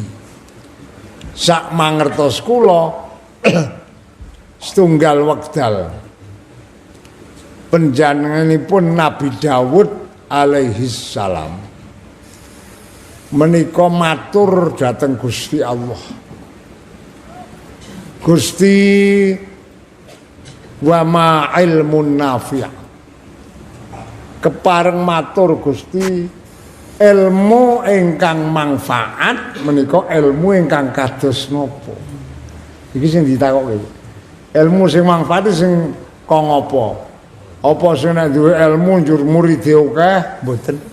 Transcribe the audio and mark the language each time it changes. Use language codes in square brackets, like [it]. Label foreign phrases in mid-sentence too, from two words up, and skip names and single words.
[jv] Sak mangertos kula setunggal wekdal panjenenganipun Nabi Daud alaihi salam menika matur dhateng Gusti Allah. [ar] Gusti وما علم نافع'. [jv] Kepareng matur Gusti ilmu ingkang manfaat menika ilmu ingkang kados napa? Iki sing ditakokke. Ilmu sing manfaat sing kok ngapa? Apa sing nek duwe ilmu njur muride akeh mboten?